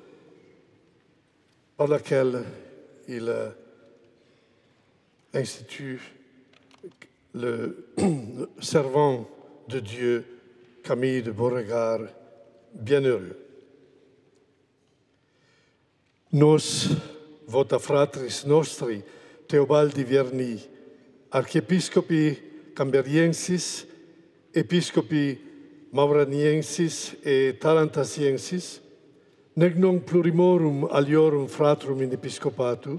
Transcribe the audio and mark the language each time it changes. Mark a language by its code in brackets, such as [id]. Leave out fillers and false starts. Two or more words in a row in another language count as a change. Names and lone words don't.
[fr] par laquelle il institue le servant de Dieu Camille de Beauregard bienheureux. [la] Nos, vota fratris nostri, Teobaldi Vierni, archiepiscopi Camberiensis, episcopi Mauraniensis et Tarantasiensis, nec non plurimorum aliorum fratrum in episcopatu,